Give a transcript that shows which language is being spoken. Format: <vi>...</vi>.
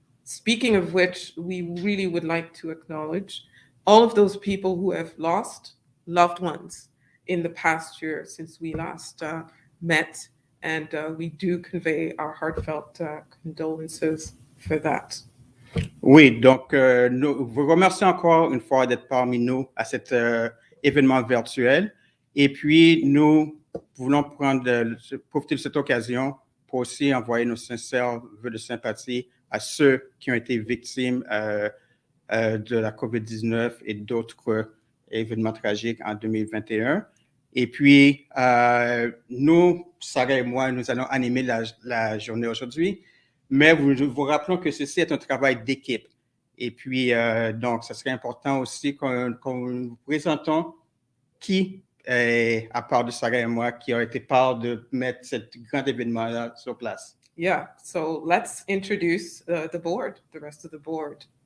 <en>Speaking of which, we really would like to acknowledge all of those people who have lost loved ones in the past year since we last met. And we do convey our heartfelt condolences for that.</en> <fr>Oui, donc nous vous remercions encore une fois d'être parmi nous à cet événement virtuel. Et puis, nous voulons profiter de cette occasion pour aussi envoyer nos sincères vœux de sympathie à ceux qui ont été victimes de la COVID-19 et d'autres événements tragiques en 2021. Et puis, nous, Sarah et moi, nous allons animer la journée aujourd'hui. Mais vous rappelons que ceci est un travail d'équipe. Et puis, donc, ce serait important aussi qu'on vous présentons qui, à part de Sarah et moi, qui a été part de mettre ce grand événement-là sur place.</fr> <en>Yeah, so let's introduce the board, the rest of the board.</en>